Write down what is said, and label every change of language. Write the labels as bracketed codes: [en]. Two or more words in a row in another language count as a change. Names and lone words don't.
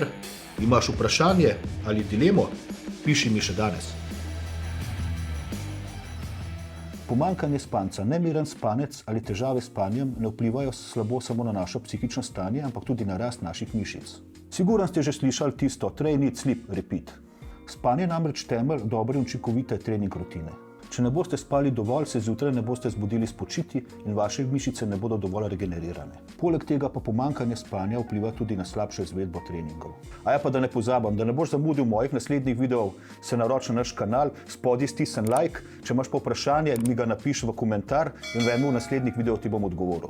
[sl] Imaš vprašanje ali dilemo? Piši mi še danes. Pomanjkanje spanca, nemiren spanec ali težave s spanjem ne vplivajo slabo samo na našo psihično stanje, ampak tudi na rast naših mišic. Sigurno ste že slišali tisto [en] train, eat, sleep, repeat. [sl] Spanje je namreč temelj dobre in učinkovite trening rutine. Če ne boste spali dovolj, se zjutraj ne boste zbudili spočiti in vaše mišice ne bodo dovolj regenerirane. Poleg tega pa pomanjkanje spanja vpliva tudi na slabšo izvedbo treningov. A ja, pa da ne pozabim, da ne boš zamudil mojih naslednjih videov, se naroči na naš kanal, spodaj stisni like, če imaš pa vprašanje, mi ga napiši v komentar in v naslednjih videov ti bom odgovoril.